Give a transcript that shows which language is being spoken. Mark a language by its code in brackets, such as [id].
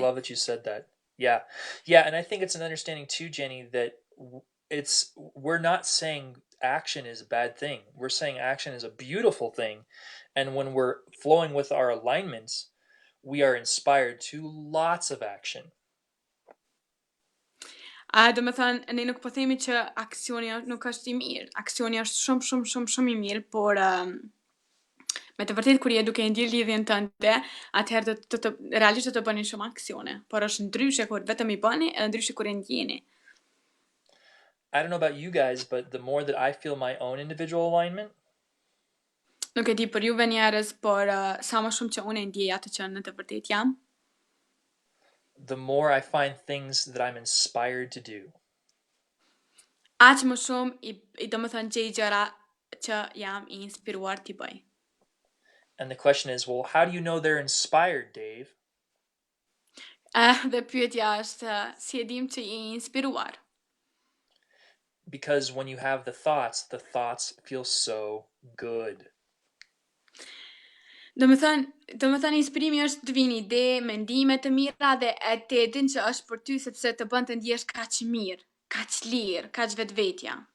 [en] I love that you said that. Yeah. Yeah, and I think it's an understanding too, Jenny, that we're not saying action is a bad thing. We're saying action is a beautiful thing. And when we're flowing with our alignments, we are inspired to lots of action. [sq] Do me thënë, ne nuk po themi që aksioni nuk është i mirë. Aksioni është shumë i mirë, por me të vërtet kur je duke ndjerë lidhjen tënde, atëherë realisht do të bëni shumë aksione, por është ndryshe kur vetëm i bëni, edhe ndryshe kur e ndjeni. [en] I don't know about you guys, but the more that I feel my own individual alignment, [sq] nuk e di për juve njerëz, por sa më shumë që unë e ndjej atë që në të vërtet jam, [en] the more I find things that I'm inspired to do. [sq] Aq më shumë i domethënë gjej gjëra që jam i inspiruar t'i bëj. [en] And the question is, well, how do you know they're inspired, Dave? [sq] Dhe pyetja është, si e dim që je i inspiruar? [en] because when you have the thoughts feel so good. [sq] Do të thënë inspirimi është të vini ide, mendime të mira dhe e të din që është për ty sepse të bën të ndjesh kaq mirë, kaq lirë, kaq vetvetja.